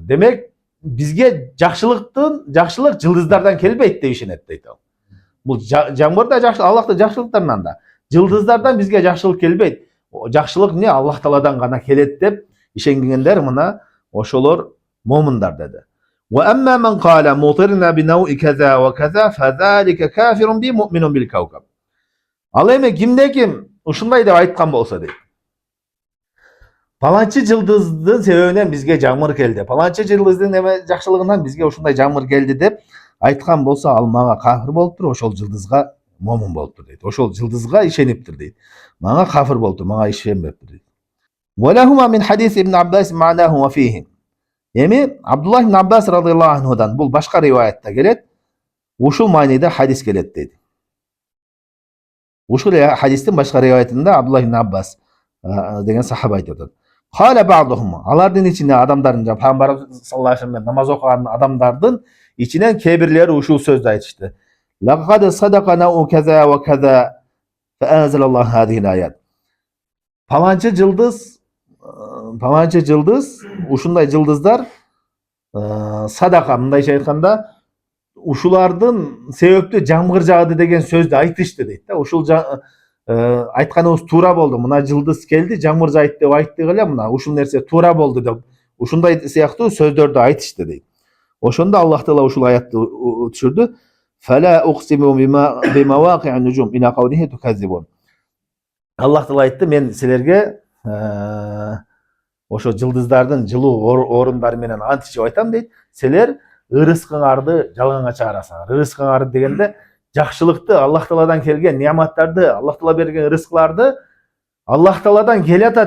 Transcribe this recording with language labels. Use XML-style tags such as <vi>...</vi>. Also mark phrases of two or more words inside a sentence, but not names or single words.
<ky>Демек бизге жакшылык жылдыздардан келбейт деп ишенет дейт ал. Бул жамгыр да жакшы, Аллах да жакшылыктарынан да. Жылдыздардан бизге жакшылык келбейт. Жакшылык эмне Аллах Тааладан гана келет деп ишенгендер мына ошолор момундар dedi.</ky> <ar>وأما من قال مطرنا بنوء كذا وكذا فذلك كافر بي مؤمن بالكوكب.</ar> <ky>Ал эми кимде ким ушундай деп айткан болсо дейт. Паланчы жылдыздын себебинен бизге жамгыр келди. Паланчы жылдыздын эме жакшылыгынан бизге ушундай жамгыр келди деп айткан болсо, ал мага кафир болуптур, ошол жылдызга момун болуптур дейт. Ошол жылдызга ишениптир дейт. Мага кафир болуптур, мага ишенбептир дейт.</ky> <ar>ولهما من حديث ابن عباس معناه وفيه.</ar> <ky>Эми Абдуллах ибн Аббас радыйаллаху анхудан бул башка риваятта келет. Ушул майнеде хадис келет дейт. Ушул хадистин башка риваятында Абдуллах ибн Аббас деген сахаба айтып атат.</ky> <ar>قال بعضهم.</ar> <ky>Алардын ичинде адамдардын, Пайгамбар</ky> <ar>صلى الله عليه وسلم</ar> <ky>намаз окуган адамдардын ичинен кээ-бирлери ушул сөздү айтышты.</ky> <ar>لقد صدق نوء كذا وكذا فأنزل الله هذه الآيات.</ar> <ky>Паланчы жылдыз, ушундай жылдыздар садака, мындайча айтканда, ушулардын себептүү жамгыр жаады деген сөздү айтышты дейт да. Ушул айтканыбыз туура болду. Мына жылдыз келди, жамгыр жайт деп айттык эле, мына ушул нерсе туура болду деп ушундай сыяктуу сөздөрдү айтышты дейт. Ошондо Аллах Таала ушул аятты түшүрдү.</ky> <ar>فلا أقسم بمواقع النجوم إلى قوله تكذبون.</ar> <ky>Аллах Таала айтты, мен силерге ошо жылдыздардын жылуу орундары менен ант ичип айтам дейт. Силер ырыскыңарды жалганга чыгарасыңар. Ырыскыңарды дегенде жакшылыкты, Аллах Тааладан келген неаматтарды, Аллах Таала берген ырыскыларды Аллах Тааладан келатат.</ky>